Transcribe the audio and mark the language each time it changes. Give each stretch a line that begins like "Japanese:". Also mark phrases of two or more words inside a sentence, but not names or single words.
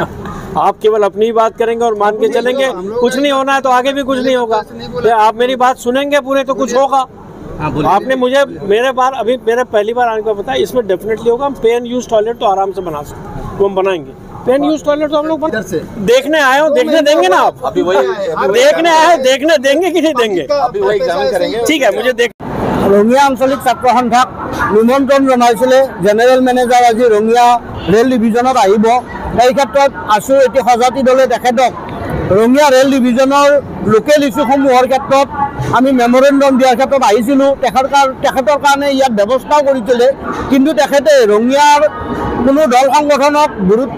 Hindi: आप केवल अपनी ही बात करेंगे और मान के चलेंगे कुछ नहीं होना है तो आगे भी कुछ नहीं होगा आप मेरी बात सुनेंगे पूरे तो कुछ होगा आपने मुझे मेरे पहली बार आने को बताया इसमें डेफिनेटली होगा हम
English: pay and use toilet
Hindi: तो आराम से बना सकते वो हम बनाएंगे
English: pay and use toilet
Hindi: तो हम लोग देखने आए हो देखने देंगे ना आप अभी वही देखने आए देखने देंगे कि नहीं देंगे अभी वही एग्जामिन करेंगे ठीक है मुझे देख
Assamese: ৰঙিয়া আঞ্চলিক ছাত্ৰ সন্থাক নিমন্ত্ৰণ জনাইছিলে
English: general manager
Assamese: আজি ৰঙিয়া
English: rail division
Assamese: আহিব এই ক্ষেত্ৰত আছো এটি সজাতি দলে তেখেতক ৰঙিয়া
English: rail division local issues
Assamese: ক্ষেত্ৰত আমি মেমৰেণ্ডাম দিয়াৰ ক্ষেত্ৰত আহিছিলোঁ তেখেতৰ কাৰণে ইয়াত ব্যৱস্থাও কৰিছিলে কিন্তু তেখেতে ৰঙিয়াৰ কোনো দল সংগঠনক গুৰুত্ব